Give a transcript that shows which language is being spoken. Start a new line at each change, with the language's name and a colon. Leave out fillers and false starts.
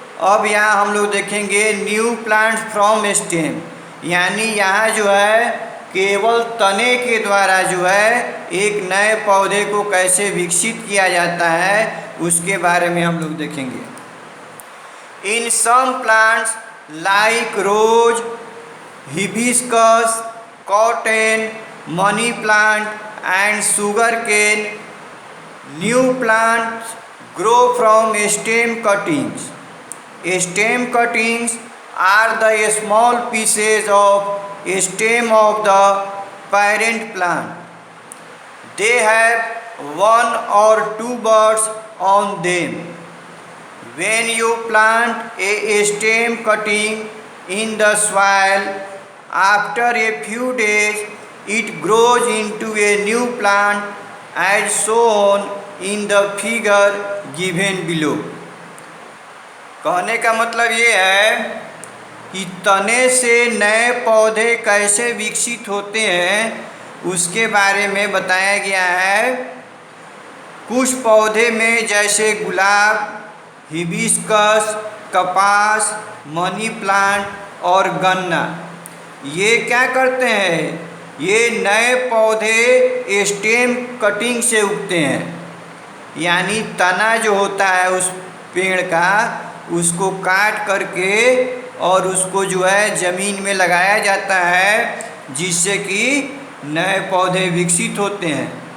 Hindi: अब यहाँ हम लोग देखेंगे
English: new plants from stem
Hindi: यानी यहाँ जो है केवल तने के द्वारा जो है एक नए पौधे को कैसे विकसित किया जाता है उसके बारे में हम लोग देखेंगे।
English: In some plants like rose, hibiscus, cotton, money plant and sugarcane, new plants grow from stem cuttings. Stem cuttings are the small pieces of stem of the parent plant. They have 1 or 2 buds on them. When you plant a stem cutting in the soil, after a few days it grows into a new plant as shown in the figure given below।
Hindi: कहने का मतलब ये है कि तने से नए पौधे कैसे विकसित होते हैं उसके बारे में बताया गया है। कुछ पौधे में जैसे गुलाब, हिबिस्कस, कपास, मनी प्लांट और गन्ना, ये क्या करते हैं, ये नए पौधे स्टेम कटिंग से उगते हैं, यानी तना जो होता है उस पेड़ का उसको काट करके और उसको जो है ज़मीन में लगाया जाता है, जिससे कि नए पौधे विकसित होते हैं।